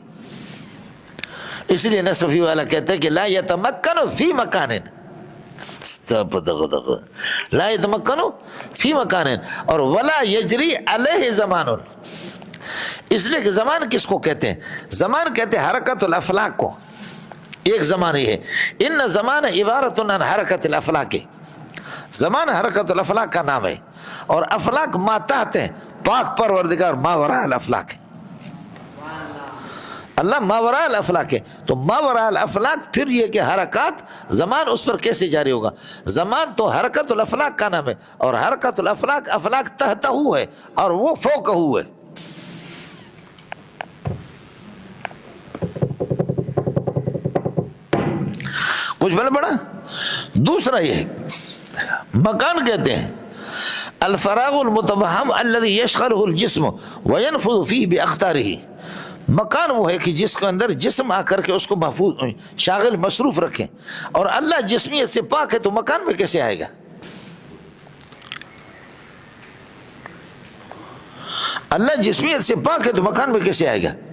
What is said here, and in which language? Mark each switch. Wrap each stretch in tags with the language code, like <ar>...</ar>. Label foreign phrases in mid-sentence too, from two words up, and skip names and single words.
<ur>اس لیے نصفی والا کہتے ہیں کہ</ur> <ar>لا یتمکن فی مکان، لا یتمکن فی مکان</ar> <ur>اور</ur> <ar>ولا یجری علیہ زمان.</ar> <ur>اس لیے کہ زمان کس کو کہتے ہیں؟ زمان کہتے ہیں حرکت الافلاک کو. ایک زمان یہ ہے،</ur> <ar>ان زمان عبارت عن حرکت الافلاک.</ar> <ur>زمان حرکت الافلاک کا نام ہے، اور افلاک ما تحت ہیں، پاک پروردگار</ur> <ar>ما وراء الافلاک</ar> <ur>ہے. اللہ ماوراء الافلاک ہے. تو ماوراء الافلاک پھر یہ کہ حرکات زمان اس پر کیسے جاری ہوگا؟ زمان تو حرکت الافلاک کا نام ہے، اور حرکت الافلاک افلاک تحتہ ہے اور وہ فوقہ ہے. کچھ بنا پڑا؟ دوسرا یہ مکان کہتے ہیں</ur> <ar>الفراغ المتوہم الذي يشغله الجسم وينفذ فيه باخطاره.</ar> <ur>مکان وہ ہے کہ جس کے اندر جسم آ کر کے اس کو محفوظ شاغل مصروف رکھے، اور اللہ جسمیت سے پاک ہے تو مکان میں کیسے آئے گا؟ اللہ جسمیت سے پاک ہے تو مکان میں کیسے آئے گا؟</ur>